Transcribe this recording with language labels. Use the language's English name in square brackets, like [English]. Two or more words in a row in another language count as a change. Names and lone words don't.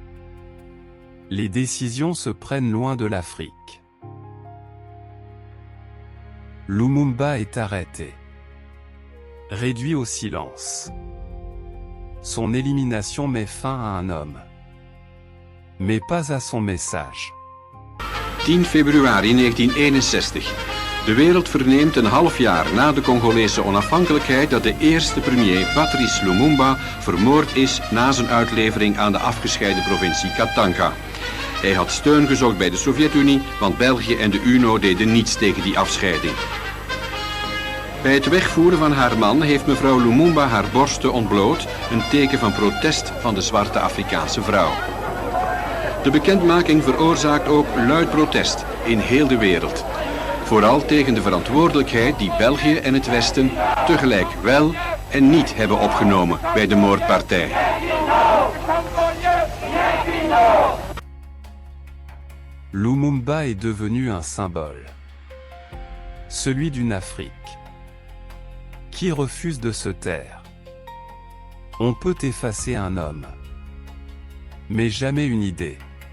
[French] Les décisions se prennent loin de l'Afrique. Lumumba est arrêté, réduit au silence. Son élimination met fin à un homme, mais pas à son message. [Dutch] 10 februari 1961. De wereld verneemt een half jaar na de Congolese onafhankelijkheid dat de eerste premier Patrice Lumumba vermoord is na zijn uitlevering aan de afgescheiden provincie Katanga. Hij had steun gezocht bij de Sovjet-Unie, want België en de UNO deden niets tegen die afscheiding. Bij het wegvoeren van haar man heeft mevrouw Lumumba haar borsten ontbloot, een teken van protest van de zwarte Afrikaanse vrouw. De bekendmaking veroorzaakt ook luid protest in heel de wereld. Vooral tegen de verantwoordelijkheid die België en het Westen tegelijk wel en niet hebben opgenomen bij de moordpartij. [French] Lumumba est devenu un symbole. Celui d'une Afrique qui refuse de se taire. On peut effacer un homme, mais jamais une idée.